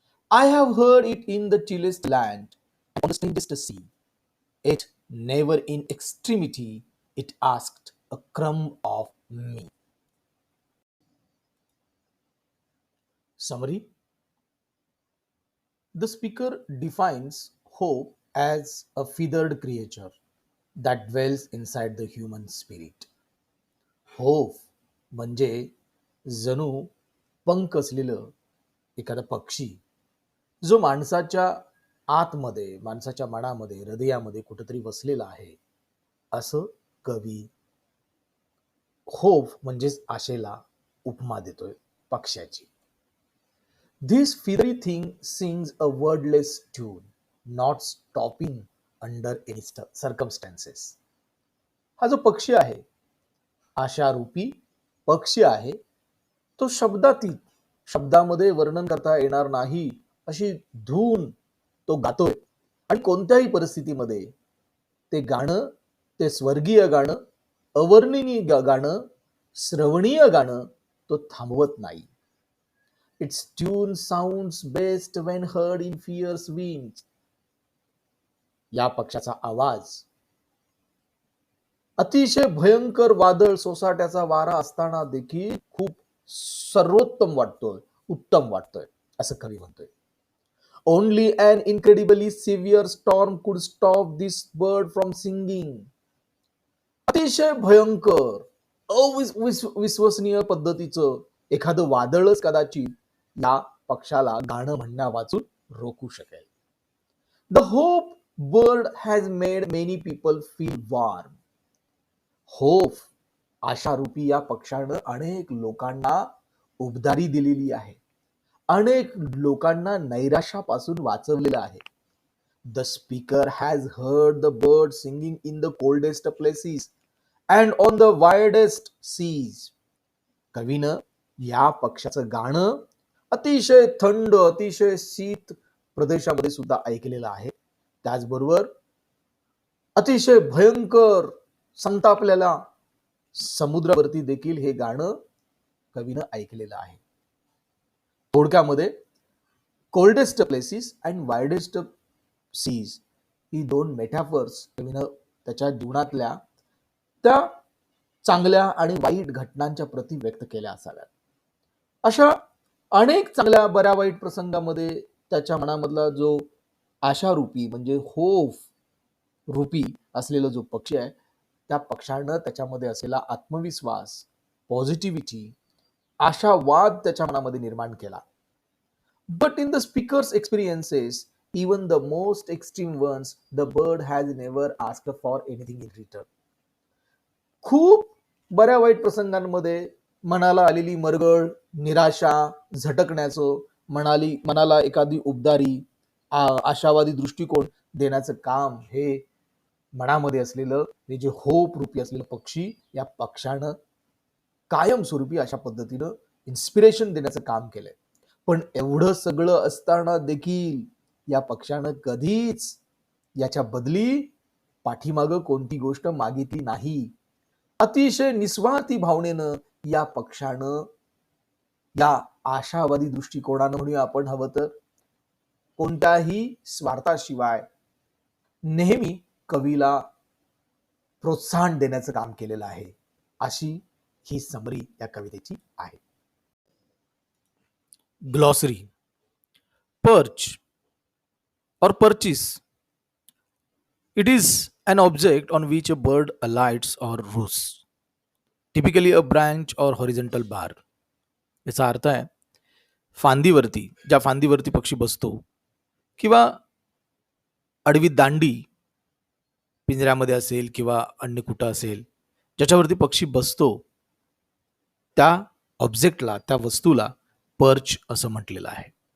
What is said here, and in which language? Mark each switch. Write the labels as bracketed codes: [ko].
[en] I have heard it in the chillest land, on the strangest sea, yet never in extremity it asked a crumb of me. Summary. The speaker defines hope as a feathered creature that dwells inside the human spirit. [mr] Hope म्हणजे जणू पंख असलेलं एखादा पक्षी जो माणसाच्या आतमध्ये माणसाच्या मनामध्ये हृदयामध्ये कुठेतरी वसलेला आहे असं कवी होप म्हणजेच आशेला उपमा देतोय पक्ष्याची. [en] This feathery thing sings a wordless tune, not stopping under any circumstances. [mr] हा जो पक्षी आहे आशारूपी पक्षी आहे तो शब्दातीत शब्दामध्ये वर्णन करता येणार नाही अशी धून तो गातोय आणि कोणत्याही परिस्थितीमध्ये ते गाणं ते स्वर्गीय गाणं अवर्णनीय गाणं श्रवणीय गाणं तो थांबवत नाही. [en] Its tune sounds best when heard in fierce winds. [mr] या पक्षाचा आवाज अतिशय भयंकर वादळ सोसाट्याचा वारा असताना देखील खूप सर्वोत्तम वाटतोय उत्तम वाटतोय असं कवी म्हणतोय. [en] Only an incredibly severe storm could stop this bird from singing. [mr] अतिशय भयंकर अविश्वसनीय पद्धतीचं एखादं वादळच कदाचित या पक्षाला गाणं म्हणण्यावाचून रोखू शकेल. [en] The hope bird has made many people feel warm. [mr] Hope, आशारूपी या पक्षानं अनेक लोकांना उबदारी दिलेली आहे. अनेक लोकांना नैराश्यापासून वाचवलेलं आहे. [en] The speaker has heard the birds singing in the coldest places and on the widest seas. [mr] कवीनं या पक्षाचं गाणं अतिशय थंड, अतिशय शीत प्रदेशामध्ये सुद्धा ऐकलेलं आहे. त्याचबरोबर अतिशय भयंकर संतापलेल्या समुद्रावरती देखील हे गाणं कवीनं ऐकलेलं आहे. थोडक्यामध्ये [en] coldest places and widest seas [mr] ही दोन मेटाफर्स कवीनं त्याच्या जीवनातल्या त्या चांगल्या आणि वाईट घटनांच्या प्रती व्यक्त केल्या असाव्यात. अशा अनेक चांगल्या बऱ्या वाईट प्रसंगामध्ये त्याच्या मनामधला जो आशारूपी म्हणजे होप रूपी असलेला जो पक्षी आहे, त्या पक्षानं त्याच्यामध्ये असलेला आत्मविश्वास, पॉझिटिव्हिटी, आशावाद त्याच्या मनामध्ये निर्माण केला. [en] But in the speaker's experiences, even the most extreme ones, the bird has never asked for anything in return. [mr] खूप बऱ्या वाईट प्रसंगांमध्ये मनाला आलेली मरगळ, निराशा, झटकण्याचं, मनाला एखादी उबदारी, आशावादी दृष्टिकोन देण्याचं काम हे मनामध्ये असलेलं हे जे होप रूपी असलेलं पक्षी, या पक्षानं कायमस्वरूपी अशा पद्धतीनं इन्स्पिरेशन देण्याचं काम केलंय. पण एवढं सगळं असताना देखील या पक्षानं कधीच याच्या बदली पाठीमागं कोणती गोष्ट मागितली नाही. अतिशय निस्वार्थी भावनेनं या पक्षानं, या आशावादी दृष्टिकोनानं म्हणूया आपण हवं तर, कोणत्याही स्वार्थाशिवाय नेहमी कवीला प्रोत्साहन देण्याचं काम केलेलं आहे. अशी ही समरी या कवितेची आहे. Glossary. [en] Perch or perches. It is an object on which a bird alights or roosts. Typically a branch or horizontal bar. [mr] याचा अर्थ आहे फांदीवरती, ज्या फांदीवरती पक्षी बसतो, किंवा आडवी दांडी पिंजऱ्यामध्ये असेल किंवा अन्य कुठं असेल, ज्याच्यावरती पक्षी बसतो, त्या ऑब्जेक्टला, त्या वस्तूला पर्च असं म्हटलेलं आहे.